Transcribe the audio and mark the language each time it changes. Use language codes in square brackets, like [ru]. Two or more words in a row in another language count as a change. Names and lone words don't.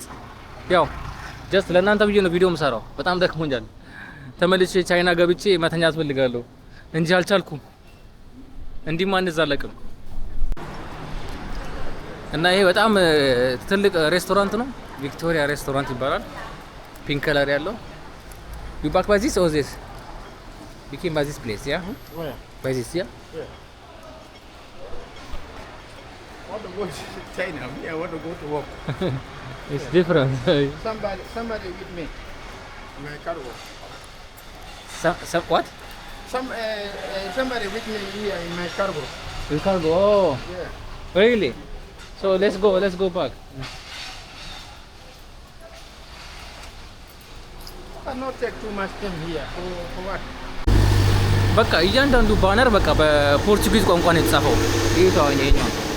[am] ያው ጀስት ለእናንተ ብዬ ነው ቪዲዮ የምሰራው። በጣም ደክሞኛል። ተመልሼ ቻይና ገብቼ መተኛት ፈልጋለሁ እንጂ አልቻልኩም። እንዲህማ አንዛለቅም። እና ይሄ በጣም ትልቅ ሬስቶራንት ነው። ቪክቶሪያ ሬስቶራንት ይባላል። [en] pink color [am] ያለው [en] You back by this or this? You came by this place, yeah? Where? By this, yeah? Yeah. I want to go to China. I want to go to work. It's different. Somebody with me. My cargo. What? Somebody with me here in my cargo. You can't go. Oh, Yeah. really? So let's go back. Not take too much time here. For what? [am] በቃ እያንዳንዱ ባነር በቃ በፖርቹጊዝ ቋንቋ ነው የተጻፈው። ይሄ ታውኝ ይሄኛው